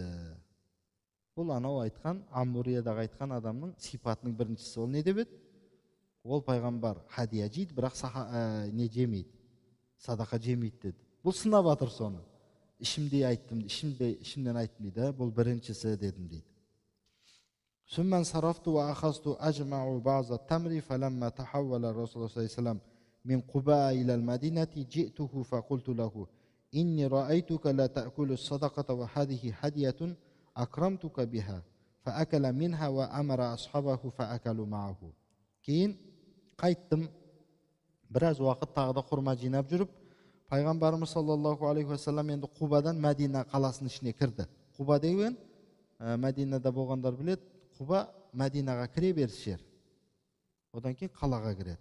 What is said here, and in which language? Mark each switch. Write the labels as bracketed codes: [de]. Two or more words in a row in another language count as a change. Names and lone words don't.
[kk] Бұл анау айтқан, Аммуриядағы айтқан адамның сипатының біріншісі. Ол не деп еді? Ол пайғамбар хадия жейді, бірақ не жемейді, садақа жемейді деді. Бұл сынап жатыр соны. Ішімнен айттым дейді, бұл біріншісі дедім дейді. [ar] ثم انصرفت وأخذت أجمع بعض التمر فلما تحول الرسول صلى الله عليه وسلم من قباء إلى المدينة جئته فقلت له إني رأيتك لا تأكل الصدقة وهذه هدية أكرمتك بها فأكل منها وأمر أصحابه فأكلوا معه. [kk] Кейін қайттым, біраз уақыт тағы да құрма жинап жүріп, пайғамбарымыз [ar] صلى الله عليه وسلم [kk] енді Құбадан Мәдина қаласының ішіне кірді. Құба деген Мәдинада болғандар білет, Құба Мәдинаға кіре беріс жер. Одан кейін қалаға кіреді.